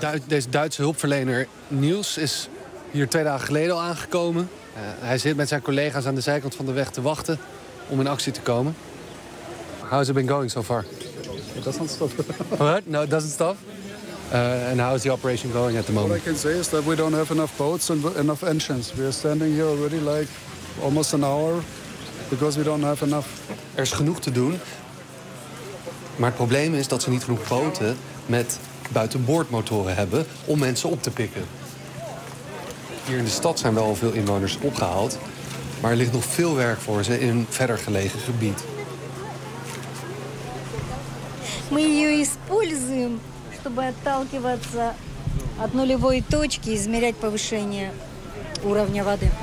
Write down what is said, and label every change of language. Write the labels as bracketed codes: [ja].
[nl] Deze Duitse hulpverlener Niels is hier 2 dagen geleden al aangekomen. Hij zit met zijn collega's aan de zijkant van de weg te wachten om in actie te komen. [en] How's it been going so far? It doesn't stop. What? No, it doesn't stop. And how is the operation going at the moment? What I can say is that we don't have enough boats and enough engines. We are standing here already like almost an hour because we don't have enough. [nl] Er is genoeg te doen. Maar het probleem is dat ze niet genoeg boten met buitenboordmotoren hebben om mensen op te pikken. Hier in de stad zijn wel veel inwoners opgehaald, maar er ligt nog veel werk voor ze in een verder gelegen gebied. We gebruiken het om van de nulle punt te afwijken en het peil van water.